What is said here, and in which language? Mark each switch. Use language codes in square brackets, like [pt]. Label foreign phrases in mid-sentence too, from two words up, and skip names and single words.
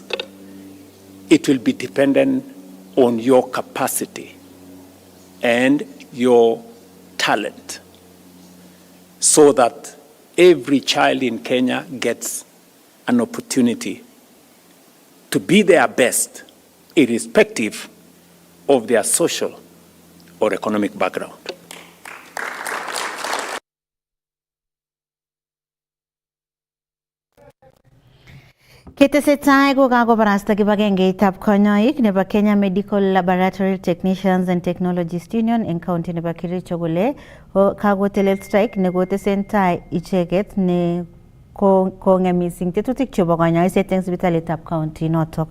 [en] It will be dependent on your capacity and your talent, so that every child in Kenya gets an opportunity to be their best, irrespective of their social or economic background. [kln] Ketesetai kokakobarasta kibagengeitab konyoik nebo Kenya Medical Laboratory Technicians and Technologists Union en county nebo Kericho kole kakotelel strike nekotesentai icheket ne kong'em mising tetutik chebo konyoiset eng sipitalitab county notok.